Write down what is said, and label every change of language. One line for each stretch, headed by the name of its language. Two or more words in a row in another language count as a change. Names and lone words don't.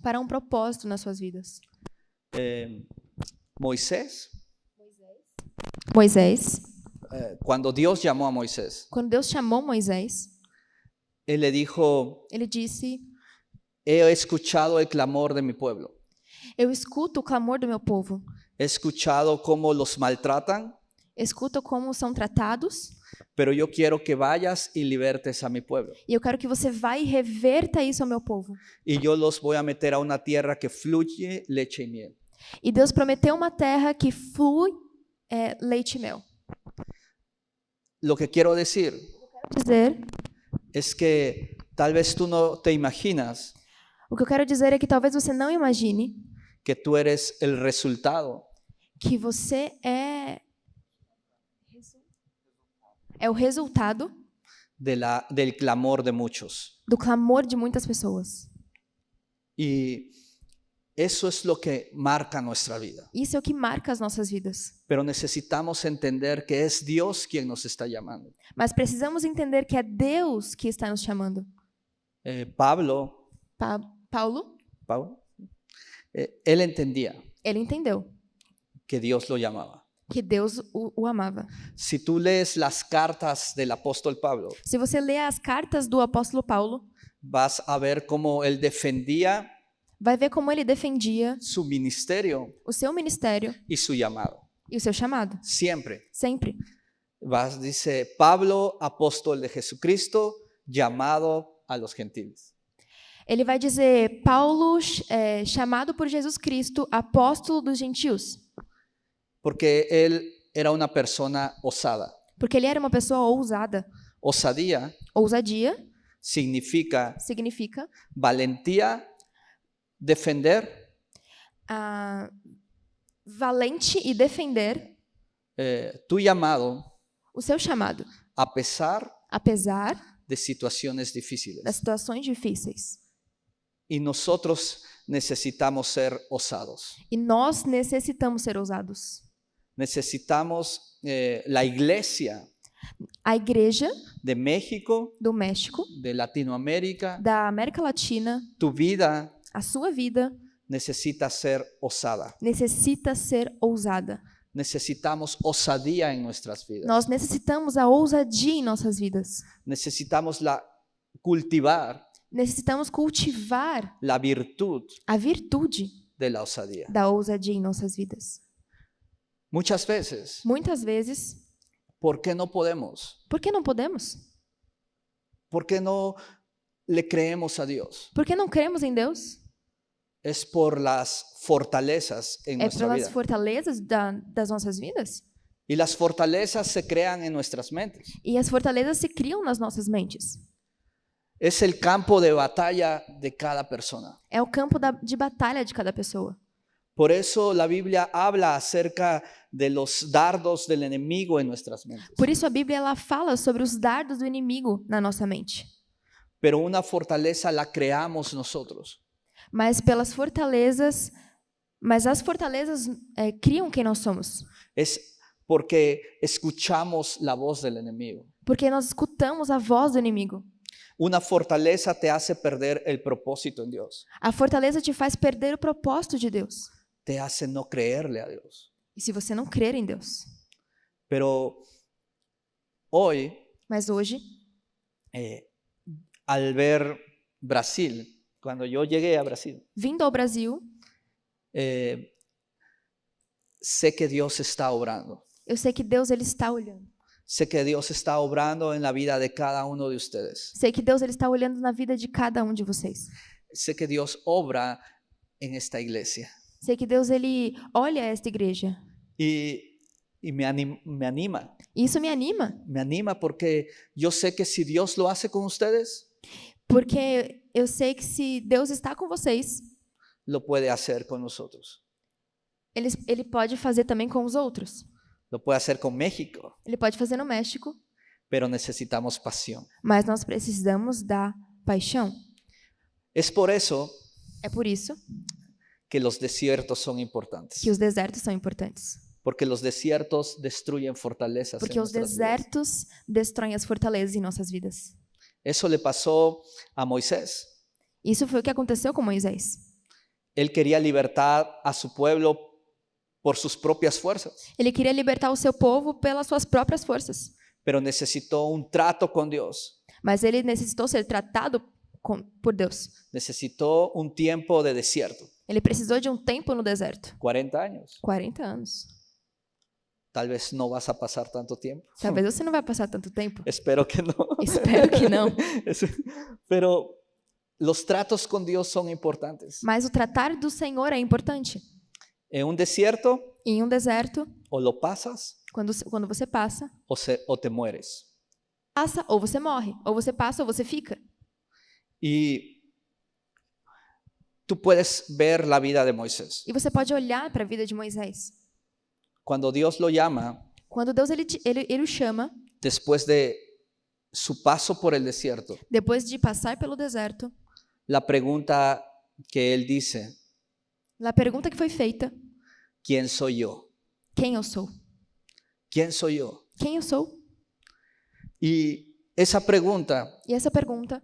Portuguese: para um propósito nas suas vidas. Moisés, Moisés,
Spanish: cuando Dios llamó a Moisés,
Portuguese: quando Deus chamou Moisés,
Spanish: él le dijo,
Portuguese: ele disse:
Spanish: he escuchado el clamor de mi pueblo.
Portuguese: Eu escuto o clamor do meu povo.
Spanish: He escuchado cómo los maltratan,
Portuguese: Escuto como são tratados.
Spanish: pero yo quiero que vayas y libertes a mi pueblo.
Portuguese: E eu quero que você vá e reverta isso ao meu povo.
Spanish: Y yo los voy a meter a una tierra que fluye leche y miel.
Portuguese: E Deus prometeu uma terra que flui leite e mel.
Spanish: Lo que quiero decir
Portuguese: Dizer,
Spanish: es que tal vez tú no te imaginas
Portuguese: o que eu quero dizer é que talvez você não imagine
Spanish: que tú eres el resultado
Portuguese: que você é o resultado
Spanish: del clamor de muchos.
Portuguese: do clamor de muitas pessoas.
Spanish: Y eso es lo que marca nuestra vida.
Portuguese: Isso é o que marca as nossas vidas.
Spanish: Pero necesitamos entender que es Dios quien nos está llamando.
Portuguese: Mas precisamos entender que é Deus que está nos chamando.
Spanish: Pablo,
Portuguese: Paulo,
Spanish: él entendía
Portuguese: ele entendeu
Spanish: que Dios lo llamaba.
Portuguese: que Deus o amava.
Spanish: Si tú lees las cartas del apóstol Pablo,
Portuguese: Se você lê as cartas do apóstolo Paulo,
Spanish: vas a ver cómo él defendía
Portuguese: vai ver como ele defendia
Spanish: su ministerio
Portuguese: o seu ministério
Spanish: y su llamado.
Portuguese: e o seu chamado.
Spanish: Siempre.
Portuguese: Sempre.
Spanish: Dice Pablo, apóstol de Jesucristo, llamado a los gentiles.
Portuguese: Ele vai dizer, Paulo, chamado por Jesus Cristo, apóstolo dos gentios.
Spanish: Porque él era una persona osada.
Portuguese: Porque ele era uma pessoa ousada.
Spanish: Osadía
Portuguese: Ousadia
Spanish: significa
Portuguese: significa
Spanish: valentía, defender,
Portuguese: valente e defender
Spanish: tu llamado
Portuguese: o seu chamado,
Spanish: a pesar
Portuguese: apesar
Spanish: de situaciones difíciles.
Portuguese: das situações difíceis.
Spanish: Y nosotros necesitamos ser osados.
Portuguese: E nós necessitamos ser ousados.
Spanish: Necesitamos la iglesia
Portuguese: A igreja
Spanish: de México,
Portuguese: do México,
Spanish: de Latinoamérica,
Portuguese: da América Latina,
Spanish: tu vida
Portuguese: a sua vida
Spanish: necesita ser osada.
Portuguese: necessita ser ousada.
Spanish: Necesitamos osadía en nuestras vidas.
Portuguese: Nós necessitamos a ousadia em nossas vidas.
Spanish: Necesitamos cultivar
Portuguese: Necessitamos cultivar
Spanish: la virtud
Portuguese: a virtude
Spanish: de la osadía.
Portuguese: da ousadia em nossas vidas.
Spanish: Muchas veces,
Portuguese: Muitas vezes,
Spanish: ¿por qué no podemos?
Portuguese: por que não podemos?
Spanish: ¿Por qué no le creemos a Dios?
Portuguese: Por que não cremos em Deus?
Spanish: Es por las fortalezas en
Portuguese: É
Spanish: nuestra
Portuguese: pelas
Spanish: vida.
Portuguese: fortalezas das nossas vidas.
Spanish: Y las fortalezas se crean en nuestras mentes.
Portuguese: E as fortalezas se criam nas nossas mentes.
Spanish: Es el campo de batalla de cada persona.
Portuguese: É o campo de batalha de cada pessoa.
Spanish: Por eso la Biblia habla acerca de los dardos del enemigo en nuestras mentes.
Portuguese: Por isso a Bíblia ela fala sobre os dardos do inimigo na nossa mente.
Spanish: Pero una fortaleza la creamos nosotros.
Portuguese: Mas as fortalezas criam quem nós somos.
Spanish: Es porque escuchamos la voz del enemigo.
Portuguese: Porque nós escutamos a voz do inimigo.
Spanish: Una fortaleza te hace perder el propósito en Dios.
Portuguese: A fortaleza te faz perder o propósito de Deus.
Spanish: Te hace no creerle a Dios.
Portuguese: E se você não crer em Deus?
Spanish: Pero hoy,
Portuguese: Mas hoje,
Spanish: al ver Brasil, cuando yo llegué a Brasil,
Portuguese: vindo ao Brasil,
Spanish: sé que Dios está obrando.
Portuguese: eu sei que Deus ele está olhando.
Spanish: Sé que Dios está obrando en la vida de cada uno de ustedes.
Portuguese: Sei que Deus ele está olhando na vida de cada um de vocês.
Spanish: Sé que Dios obra en esta iglesia.
Portuguese: Sei que Deus ele olha esta igreja.
Spanish: Y me anima.
Portuguese: E isso me anima,
Spanish: Me anima porque yo sé que si Dios lo hace con ustedes,
Portuguese: porque eu sei que se Deus está com vocês,
Spanish: lo puede hacer con nosotros.
Portuguese: ele pode fazer também com os outros.
Spanish: Lo puede hacer con México,
Portuguese: Ele pode fazer no México,
Spanish: pero necesitamos pasión.
Portuguese: mas nós precisamos da paixão.
Spanish: Es por eso
Portuguese: É por isso
Spanish: que los desiertos son importantes.
Portuguese: que os desertos são importantes.
Spanish: Porque los desiertos destruyen fortalezas.
Portuguese: Porque
Spanish: en
Portuguese: os
Spanish: nuestras vidas.
Portuguese: desertos destroem as fortalezas em nossas vidas.
Spanish: Eso le pasó a Moisés.
Portuguese: Isso foi o que aconteceu com Moisés.
Spanish: Él quería libertar a su pueblo por sus propias fuerzas,
Portuguese: Ele queria libertar o seu povo pelas suas próprias forças,
Spanish: pero necesitó un trato con Dios.
Portuguese: mas ele necessitou ser tratado por Deus.
Spanish: Necesitó un tiempo de desierto,
Portuguese: Ele precisou de um tempo no deserto,
Spanish: 40 años.
Portuguese: 40 anos.
Spanish: Tal vez no vas a pasar tanto tiempo.
Portuguese: Talvez você não vai passar tanto tempo.
Spanish: Espero que no.
Portuguese: Espero que não.
Spanish: Pero los tratos con Dios son importantes.
Portuguese: Mas o tratar do Senhor é importante.
Spanish: En un desierto,
Portuguese: Em um deserto,
Spanish: o lo pasas
Portuguese: quando você passa,
Spanish: o te mueres.
Portuguese: passa ou você morre, ou você passa ou você fica.
Spanish: Y tú puedes ver la vida de Moisés.
Portuguese: E você pode olhar para a vida de Moisés.
Spanish: Cuando Dios lo llama,
Portuguese: Quando Deus ele o chama,
Spanish: después de su paso por el desierto,
Portuguese: depois de passar pelo deserto,
Spanish: la pregunta que él dice,
Portuguese: a pergunta que foi feita:
Spanish: ¿quién soy yo?
Portuguese: quem eu sou?
Spanish: ¿Quién soy yo?
Portuguese: Quem eu sou?
Spanish: Y esa pregunta
Portuguese: E essa pergunta